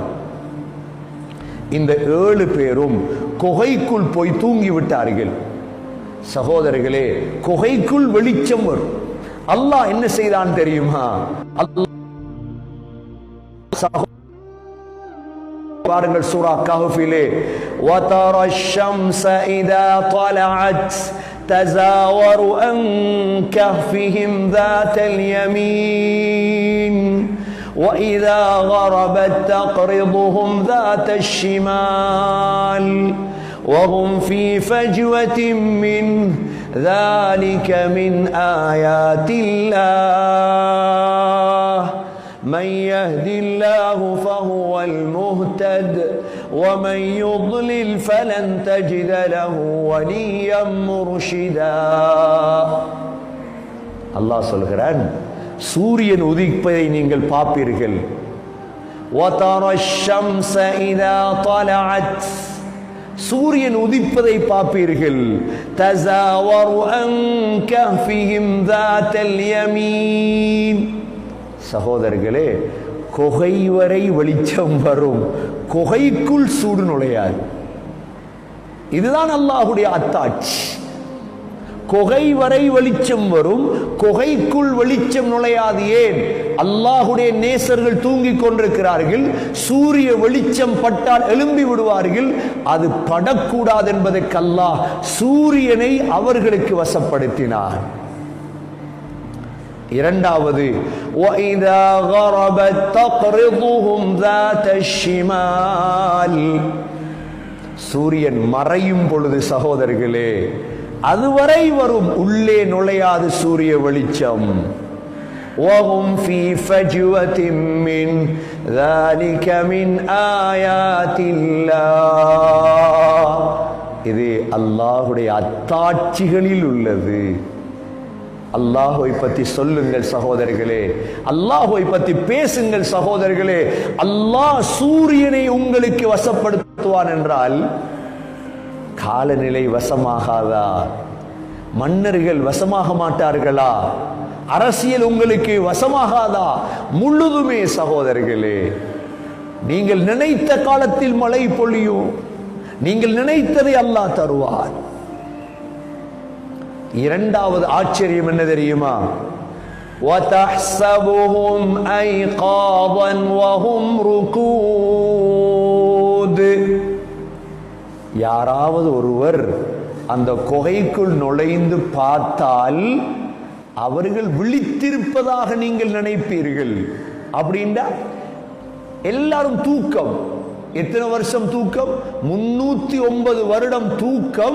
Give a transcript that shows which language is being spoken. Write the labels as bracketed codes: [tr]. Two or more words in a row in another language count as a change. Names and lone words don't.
[ta] இந்த 7 பேரும் குகைக்குள் போய் தூங்கி விட்டார்கள். சகோதரர்களே, குகைக்குள் வெளிச்சம் வரும். அல்லாஹ் என்ன செய்தான் தெரியுமா? பாருங்கள் சூரா கஹ்ஃபிலே, [ar] وَتَرَى الشَّمْسَ إِذَا طَلَعَتْ تَزَاوَرُ عَنْ كَهْفِهِمْ ذَاتَ الْيَمِينِ وَإِذَا غَرَبَتْ تَقْرِضُهُمْ ذَاتَ الشِّمَالِ وَهُمْ فِي فَجْوَةٍ مِّنْهُ ذَلِكَ مِنْ آيَاتِ اللَّهِ مَنْ يَهْدِ اللَّهُ فَهُوَ الْمُهْتَدِ وَمَنْ يُضْلِلْ فَلَنْ تَجِدَ لَهُ وَلِيًّا مُرْشِدًا. [ta] அல்லாஹ் சொல்கிறான், சூரியன் உதிப்பதை நீங்கள் பார்ப்பீர்கள். [ar] وَتَرَى الشَّمْسَ إِذَا طَلَعَتْ, [ta] சூரியன் உதிப்பதை பார்ப்பீர்கள். [ar] تَزَاوَرُ عَنْ كَهْفِهِمْ ذَاتَ الْيَمِينِ. [ta] சகோதரர்களே, குகை வரை வெளிச்சம் வரும், குகைக்குள் சூடு நுழையாது. இதுதான் அல்லாஹ்வுடைய அத்தாட்சி. குகை வரை வெளிச்சம் வரும், குகைக்குள் வெளிச்சம் நுழையாது. ஏன்? அல்லாஹ்வுடைய நேசர்கள் தூங்கிக் கொண்டிருக்கிறார்கள். சூரிய வெளிச்சம் பட்டால் எழும்பி விடுவார்கள். அது படக்கூடாது என்பதற்கு அல்லாஹ் சூரியனை அவர்களுக்கு வசப்படுத்தினார். இரண்டாவது, [ar] وَإِذَا غَرَبَتْ تَقْرِضُهُمْ ذَاتَ الشِّمَالِ, [ta] சூரியன் மறையும் பொழுது சகோதரர்களே அதுவரை வரும், உள்ளே நுழையாது சூரிய வெளிச்சம். [ar] وَهُمْ فِي فَجْوَةٍ مِّنْ ذَلِكَ مِنْ آيَاتِ اللَّهِ. [ta] இது அல்லாஹ்வுடைய அத்தாட்சிகளில் உள்ளது. அல்லாஹ்வை பற்றி சொல்லுங்கள் சகோதரர்களே, அல்லாஹ்வை பற்றி பேசுங்கள் சகோதரர்களே. அல்லாஹ் சூரியனை உங்களுக்கு வசப்படுத்துவான் என்றால் காலநிலை வசமாகாதா? மன்னர்கள் வசமாக மாட்டார்களா? அரசியல் உங்களுக்கு வசமாகாதா? முழுதுமே சகோதரர்களே, நீங்கள் நினைத்த காலத்தில் மழை பொழியும், நீங்கள் நினைத்ததை அல்லாஹ் தருவார். இரண்டாவது ஆச்சரியம் என்ன தெரியுமா? [ar] وَتَحْسَبُهُمْ أَيْقَاظًا وَهُمْ رُقُودٌ. [ta] யாராவது ஒருவர் அந்த குகைக்குள் நுழைந்து பார்த்தால் அவர்கள் விழித்திருப்பதாக நீங்கள் நினைப்பீர்கள். அப்படின்னா எல்லாரும் தூக்கம். எத்தனை வருஷம் தூக்கம்? 309 வருடம் தூக்கம்.